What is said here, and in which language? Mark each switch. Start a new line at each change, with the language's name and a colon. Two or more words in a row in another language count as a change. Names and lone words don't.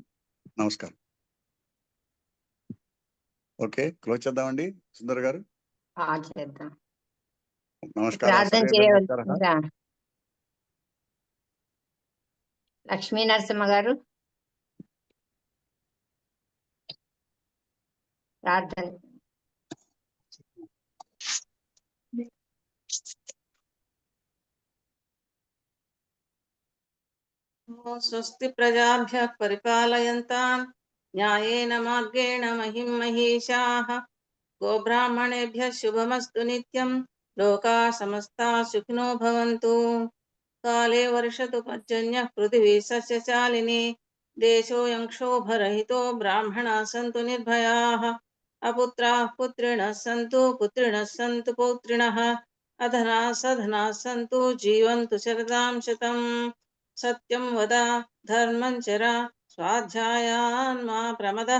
Telugu: నమస్కారం. ఓకే, క్లోజ్ చేద్దామండి సుందర్ గారు. చేద్దాం. నమస్కారం. ప్రార్థన చేయవలసిందిగా లక్ష్మీ నరసింహ గారు ప్రార్థన.
Sanskrit: స్వస్తి ప్రజాభ్యః పరిపాలయంతాం న్యాయేన మార్గేణ మహిం మహీషాః. గోబ్రాహ్మణేభ్యः శుభమస్తు నిత్యం. లోకాः సమస్తాः సుఖినో భవంతు. కాలే వర్షతు పర్జన్యః పృథివీ సస్యశాలినీ. దేశోऽयं क्षोभरहितो ब्राह्मणाः सन्तु निर्भयाः. अपुत्राः पुत्रिणः सन्तु पुत्रिणः सन्तु पौत्रिणः. अधनाः सधनाः सन्तु जीवन्तु शरदां शतम्. सत्यं वद धर्मं चर स्वाध्यायान् मा प्रमदः.